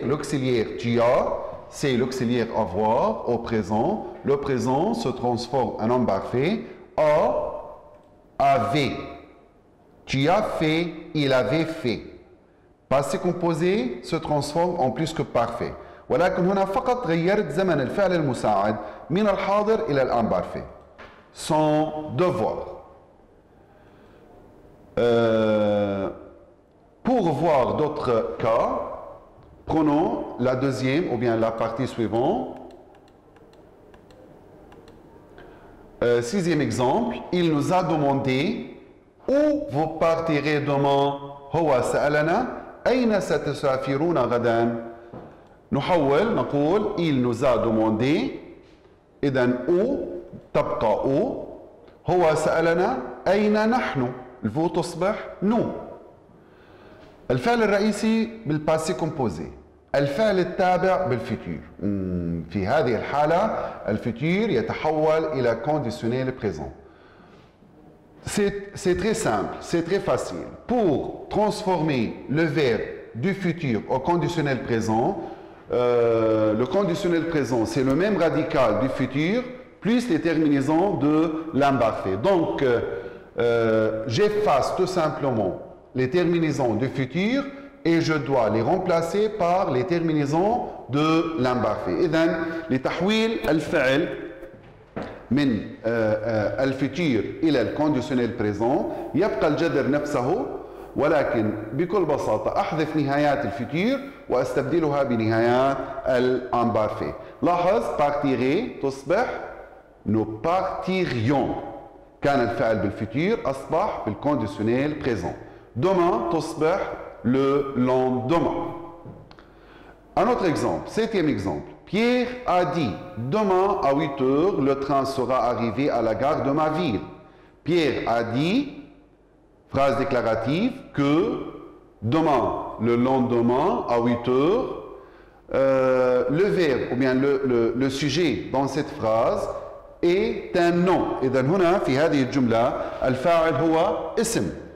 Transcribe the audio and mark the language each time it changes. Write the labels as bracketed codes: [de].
[fr] L'auxiliaire tu as, c'est l'auxiliaire avoir au présent. Le présent se transforme en imparfait. Avait. Tu as fait, il avait fait. Passé composé se transforme en plus que parfait. [ar] ولكن هنا فقط غيرت زمن الفعل المساعد من الحاضر إلى الامبارفait. [fr] Son devoir. Pour voir d'autres cas, prenons la deuxième ou bien la partie suivante. Sixième exemple, il nous a demandé où vous partirez demain. [ar] هو سألنا أين ستسافرون غدا. نحول نقول [fr] il nous a demandé. [ar] إذن où تبقى où. هو سألنا أين نحن. الفو تصبح nous. الفعل الرئيسي بالباسي كومبوزي. الفعل التابع بالفيتور. في هذه الحالة الفيتور يتحول إلى conditionnel présent. [fr] C'est très simple, c'est très facile. Pour transformer le verbe du futur au conditionnel présent, le conditionnel présent, c'est le même radical du futur plus les terminaisons de l'imparfait. Donc, j'efface tout simplement les terminaisons du futur et je dois les remplacer par les terminaisons de l'imparfait. [ar] إذن لتحويل الفعل من الفيتور إلى الكونديشنال بريزون يبقى الجذر نفسه ولكن بكل بساطة أحذف نهايات الفيتور وأستبدلها بنهايات الامبارفي. لاحظ [fr] partirez [ar] تصبح [fr] nous partirions. [ar] كان الفعل بالفيتور أصبح بالكونديشنال بريزون. [fr] demain [ar] تصبح [fr] le lendemain. Un autre exemple, septième exemple. Pierre a dit, demain à 8 heures, le train sera arrivé à la gare de ma ville. Pierre a dit, phrase déclarative, que demain, le lendemain, à 8 heures, le verbe, ou bien le sujet dans cette phrase est un nom. [ar] إذن هنا في هذه الجملة الفاعل هو اسم.